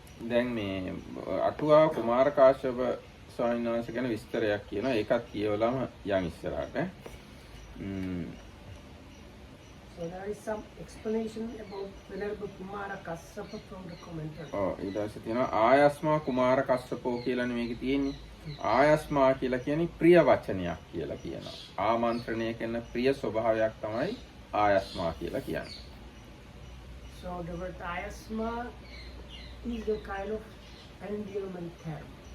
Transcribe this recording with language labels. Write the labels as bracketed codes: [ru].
[si] දැන් මේ අටුවා කුමාර කාශ්‍යප ස්වාමීන් වහන්සේ ගැන විස්තරයක් කියනවා. ඒකත් කියවලම යන් ඉස්සරහට. [en] So there is some explanation about Venerable Kumara Kassapa from the commentary. [si] ඊට පස්සේ තියෙනවා ආයස්මා කුමාර කස්සපෝ කියලානේ මේකේ තියෙන්නේ. ආයස්මා කියලා කියන්නේ ප්‍රිය වචනයක් කියලා කියනවා. ආමන්ත්‍රණය කරන ප්‍රිය ස්වභාවයක් තමයි ආයස්මා කියලා කියන්නේ. [en] So the word ayasma is a kind of endearment term.